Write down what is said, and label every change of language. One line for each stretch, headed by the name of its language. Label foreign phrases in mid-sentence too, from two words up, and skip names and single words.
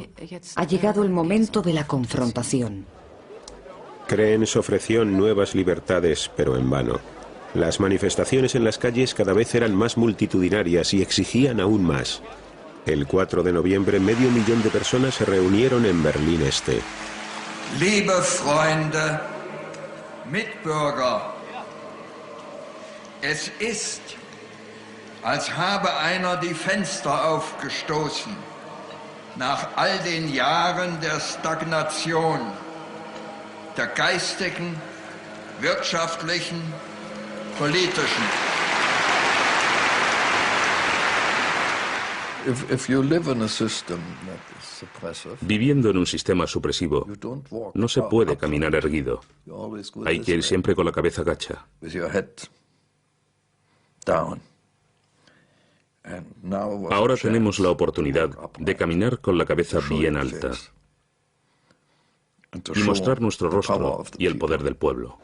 Spanish: Ha llegado el momento de la confrontación. Krenz ofreció nuevas libertades, pero en vano. Las manifestaciones en las calles cada vez eran más multitudinarias y exigían aún más. El 4 de noviembre, 500.000 de personas se reunieron en Berlín Este.
German: Liebe Freunde, Mitbürger, es ist, als habe einer die Fenster aufgestoßen, nach all den Jahren der Stagnation, der geistigen, wirtschaftlichen, politischen.
Spanish: Viviendo en un sistema supresivo, no se puede caminar erguido. Hay que ir siempre con la cabeza gacha. Ahora tenemos la oportunidad de caminar con la cabeza bien alta y mostrar nuestro rostro y el poder del pueblo.